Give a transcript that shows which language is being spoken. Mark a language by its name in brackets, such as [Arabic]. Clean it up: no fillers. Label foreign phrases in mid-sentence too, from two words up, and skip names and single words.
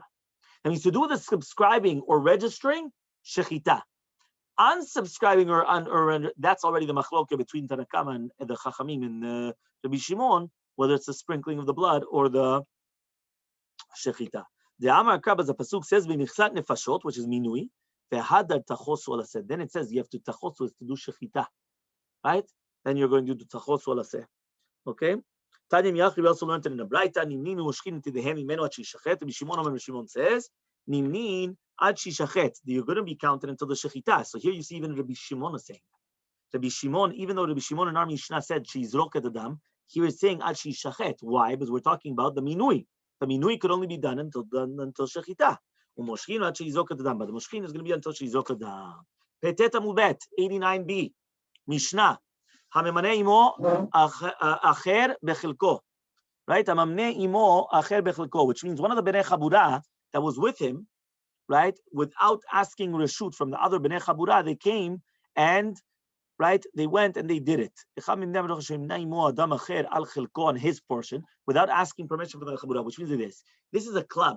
[English] That means to do with the subscribing or registering, shechita. Unsubscribing or that's already the machloka between Tanakama and the Chachamim and Rabbi Shimon, whether it's the sprinkling of the blood or the shechita. The Amar Krab, as the pasuk says, [Hebrew] "במכסת נפשות," [English] which is minui. [Hebrew] והדר תכוסו על השה. [English] Then it says you have to tachosu is to do shechita, right? Then you're going to do [Hebrew] תכוסו על השה. [English] Okay. Tadim Yachi, we also learned it in the Braita. [Hebrew] נמנין ומושכין ידיהם ממנו עד שישחט. [English] Rabbi Shimon Omer, Shimon says, [Hebrew] נמנין עד שישחט. [English] You're going to be counted until the shechita. So here you see even Rabbi Shimon is saying that. Rabbi Shimon, even though Rabbi Shimon in our Mishnah said [Hebrew] שיזרק את הדם, [English] here is saying [Hebrew] עד שישחט. [English] Why? Because we're talking about the minui. The minui could only be done until shechita. [Hebrew] ומושכין עד שיזרק את הדם. [English] But the moshkin is going to be until [Hebrew] שיזרק את הדם. [English] Petet amubet 89b Mishnah. [Hebrew] הממנה עמו אחר בחלקו. Right? הממנה עמו אחר בחלקו, [English] which means one of the [Hebrew] בני חבורה [English] that was with him, right, without asking reshut from the other [Hebrew] בני חבורה, [English] they came and, right, they went and they did it. On his portion, without asking permission from the chabura, which means this is a club.